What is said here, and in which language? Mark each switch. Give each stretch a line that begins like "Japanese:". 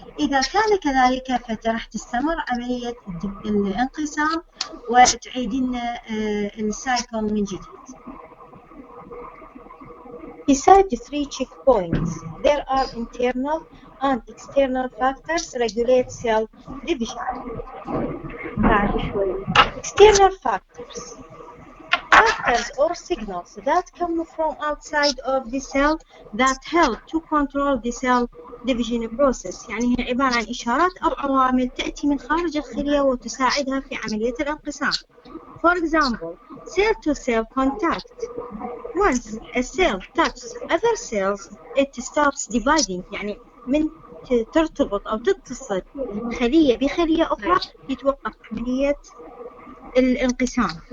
Arabic: إذا كان كذلك فراح تستمر عملية الانقسام وتعيد لنا السايكل من جديد.
English: Besides the three checkpoints, there are internal and external factors regulate cell division. External factors or signals that come from outside of the cell that help to control the cell division process.
Arabic: يعني هي عبارة عن إشارات أو عوامل تأتي من خارج الخلية وتساعدها في عملية الانقسام.
English: For example, cell-to-cell contact. Once a cell touches other cells, it stops dividing.
Arabic: يعني من ترتبط أو تتصل خلية بخلية أخرى يتوقف عملية الانقسام.